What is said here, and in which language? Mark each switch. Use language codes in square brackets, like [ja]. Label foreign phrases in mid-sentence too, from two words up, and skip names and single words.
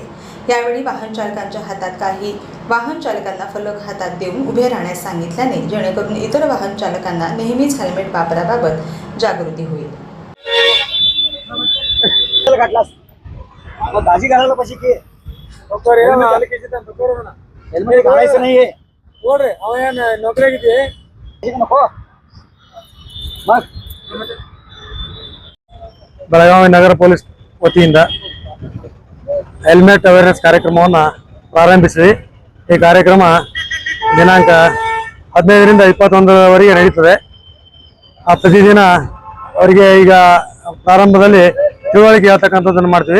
[mr] यावेळी वाहन चालकांच्या हातात काही वाहन चालकांना फलक हातात देऊन उभे राहण्यास सांगितल्याने जेणेकरून इतर वाहन चालकांना नेहमीच हेल्मेट वापराबाबत जागृती होईल। दाजी घालायला पाहिजे की हेल्मेट घालायचं नाहीये [kn] ನೋಡ್ರಿ ಅವ ಏನು ನೌಕರಿಯಾಗಿದೆ [mr] नको मग [kn] ಬೆಳಗಾವಿ ನಗರ ಪೊಲೀಸ್ ವತಿಯಿಂದ [en] helmet awareness [kn] ಕಾರ್ಯಕ್ರಮವನ್ನು ಪ್ರಾರಂಭಿಸಿದ್ವಿ। ಈ ಕಾರ್ಯಕ್ರಮ ದಿನಾಂಕ 15ರಿಂದ 21ರವರೆಗೆ ನಡೆಯುತ್ತದೆ। ಪ್ರತಿದಿನ ಅವರಿಗೆ ಈಗ ಪ್ರಾರಂಭದಲ್ಲಿ ತಿಳುವಳಿಕೆ ಹೇಳ್ತಕ್ಕಂಥದ್ದನ್ನು ಮಾಡ್ತೀವಿ।